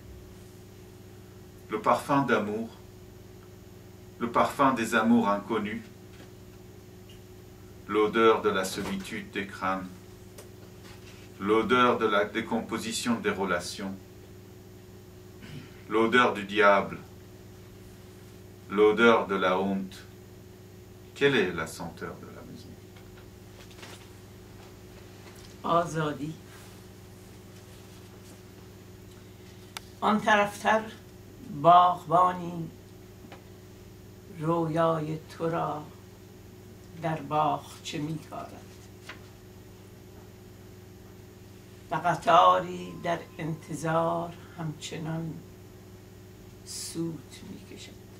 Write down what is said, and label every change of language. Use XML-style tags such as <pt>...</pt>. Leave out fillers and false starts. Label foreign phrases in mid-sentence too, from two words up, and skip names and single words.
<fr>Le parfum d'amour, le parfum des amours inconnus, l'odeur de la solitude des crânes, l'odeur de la décomposition des relations, l'odeur du diable, l'odeur de la honte. Quelle est la senteur de la maison?</fr> <fa>آزادی. آن طرفتر باغبانی رویای تو را در باغچه می‌کارد و قطاری در انتظار همچنان سوت می‌کشد.</fa>